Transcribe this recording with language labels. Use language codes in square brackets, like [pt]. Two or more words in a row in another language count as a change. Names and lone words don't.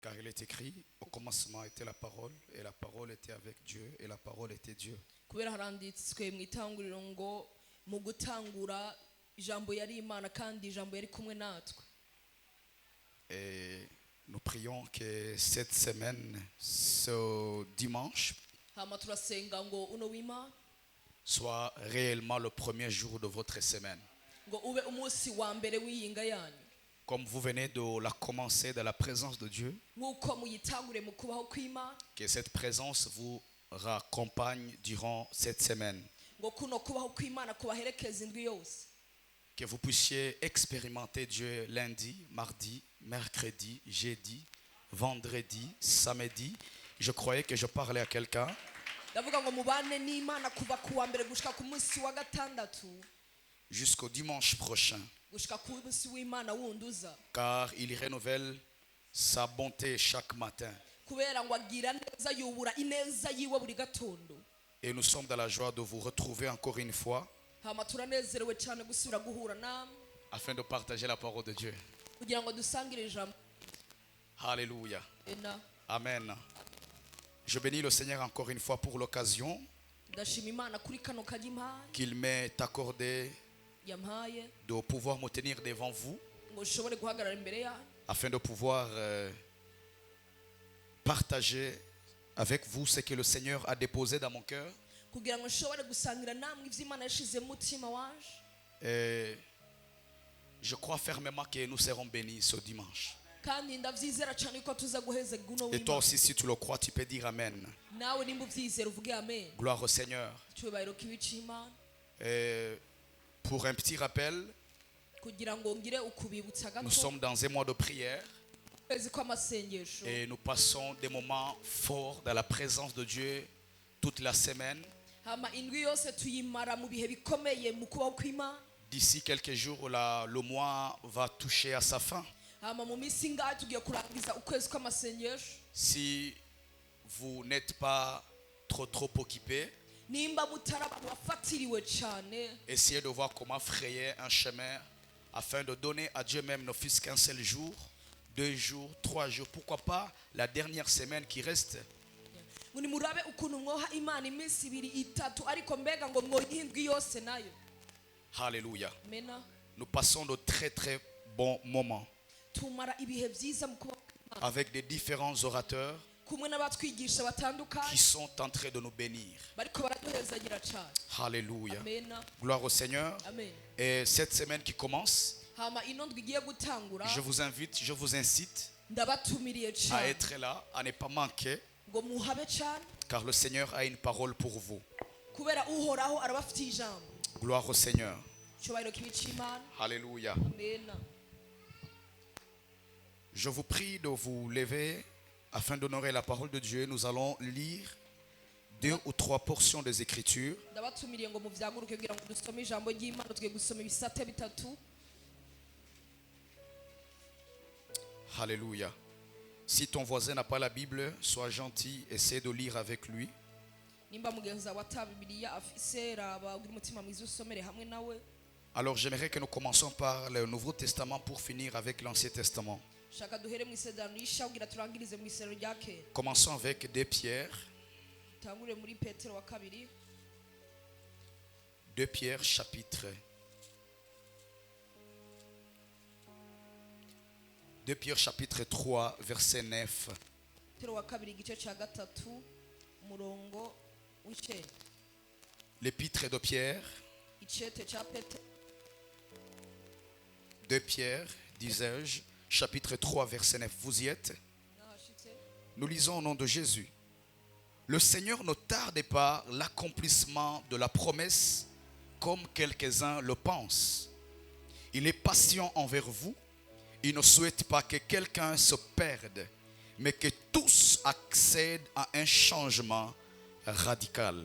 [fr] Car il est écrit, au commencement était la parole, et la parole était avec Dieu, et la parole était Dieu. [rn] kubera haranditswe mu itanguriro ngo mu gutangura ijambo yari Imana kandi ijambo yari kumwe natwe. [fr] Et nous prions que cette semaine, ce dimanche, [rn] Hama turasenga ngo uno w'Imana [fr] soit réellement le premier jour de votre semaine. [rn] ngo ube umunsi wa mbere w'iyinga yanyu, [fr] Comme vous venez de la commencer dans la présence de Dieu, [rn] nk'uko muyitangure mu kubaho kw'Imana, [fr] que cette présence vous raccompagne durant cette semaine. [rn] ngo kuno kubaho kw'Imana kubaherekeza indwi yose, [fr] Que vous puissiez expérimenter Dieu lundi, mardi, mercredi, jeudi, vendredi, samedi. Je croyais que je parlais à quelqu'un. [rn] ndavuga ngo mubane n'Imana kuva ku wa mbere gushika ku munsi wa gatandatu [fr] Jusqu'au dimanche prochain. [rn] gushika ku munsi w'Imana wundi uza, [fr] Car il renouvelle sa bonté chaque matin. [rn] kubera ngo agira neza yubura ineza yiwe buri gatondo. [fr] Et nous sommes dans la joie de vous retrouver encore une fois [rn] Hama turanezerewe cyane gusubira guhura namwe [fr] afin de partager la parole de Dieu. [rn] kugira ngo dusangire ijambo. [fr] Alléluia. [rn] Ena Amen. [fr] Je bénis le Seigneur encore une fois pour l'occasion [rn] ndashima Imana kuri kano kagima [fr] qu'il m'ait accordé [rn] yampaye [fr] de pouvoir me tenir devant vous [rn] ngo ushobore guhagarara imbere yanyu [fr] afin de pouvoir partager avec vous ce que le Seigneur a déposé dans mon cœur. [rn] kugira ngo nshobore gusangira namwe ivyo Imana yashize mu mutima wanje. [fr] Et je crois fermement que nous serons bénis ce dimanche. [rn] Kandi ndavyizera cyane ko tuza guhezega uno [fr] Et toi [rn] w'Imana. [fr] aussi, si tu le crois, tu peux dire Amen. [rn] Nawe nimba uvyizera uvuge amen. [fr] Gloire au Seigneur. [rn] Cyubahiro kibi c'Imana. [fr] Et pour un petit rappel, [rn] Kugira ngo ngire ukubibutsa [fr] nous [rn] gato [fr] sommes dans un mois de prière [rn] kwezi kw'amasengesho, [fr] et nous passons des moments forts dans la présence de Dieu toute la semaine. [rn] hama indwi yose tuyimara mu bihe bikomeye mu kubaho kw'Imana. [fr] D'ici quelques jours, là, le mois va toucher à sa fin. [rn] Hama mu minsi ngaho tugiye kurangiza ukwezi kw'amasengesho. [fr] Si vous n'êtes pas trop occupé, [rn] Nimba mutari abantu bafatiriwe cyane, [fr] essayez de voir comment frayer un chemin afin de donner à Dieu même ne fût-ce qu'un seul jour, 2 jours, 3 jours, pourquoi pas la dernière semaine qui reste. [rn] ngo nimurabe ukuntu mwoha Imana iminsi ibiri itatu, ariko mbega ngo mwoyiha indwi yose nayo. [fr] Alléluia. [rn] Mena [fr] Nous passons de très bons moments [rn] tumara ibihe byiza mu kubaho kw'Imana, [fr] avec des différents orateurs [rn] kumwe n'abatwigisha [fr] qui [rn] batandukanye [fr] sont en train de nous bénir. [rn] bariko baraduhezagira cyane. [fr] Alléluia. [rn] Amena [fr] Gloire au Seigneur. [rn] amen. [fr] Et cette semaine qui commence, [rn] Hama ino ndwi igiye gutangura, [fr] je vous invite, je vous incite [rn] ndabatumiriye [fr] à [rn] cyane [fr] être là, à ne pas manquer, [rn] ngo muhabe cyane, [fr] car le Seigneur a une parole pour vous. [rn] kubera uhoraho arabafitiye ijambo. [fr] Gloire au Seigneur. [rn] Cyubahiro kibi c'Imana. [fr] Alléluia. [rn] Amena [fr] Je vous prie de vous lever afin d'honorer la parole de Dieu. Nous allons lire 2 ou 3 portions des Écritures. [rn] ndabatumiriye ngo muvyaguruke kugira ngo dusome ijambo ry'Imana. Tugiye gusoma ibisate bitatu. [fr] Alléluia. Si ton voisin n'a pas la Bible, sois gentil, essaie de lire avec lui. [rn] Nimba mugenzi wawe ata Bibiliya afise, raba ugira umutima mwiza usomere hamwe nawe. [fr] Alors j'aimerais que nous commencions par le Nouveau Testament pour finir avec l'Ancien Testament. [rn] Shaka duhere mu isezerano rishya kugira turangirize mu isezerano rya kera. [fr] Commençons avec 2 Pierre. [rn] Tangure muri Petero wa kabiri. [fr] 2 Pierre chapitre 2 Pierre chapitre 3 verset 9. [rn] Petero wa kabiri igice cya gatatu umurongo w'icenda. [fr] L'épître de Pierre, [rn] Icete cya Petero [fr] 2 Pierre, disais-je, chapitre 3 verset 9. Vous y êtes? [rn] nahashitse. [fr] Nous lisons au nom de Jésus. Le Seigneur ne tarde pas l'accomplissement de la promesse comme quelques-uns le pensent. Il est patient envers vous. Il ne souhaite pas que quelqu'un se perde, mais que tous accèdent à un changement radical.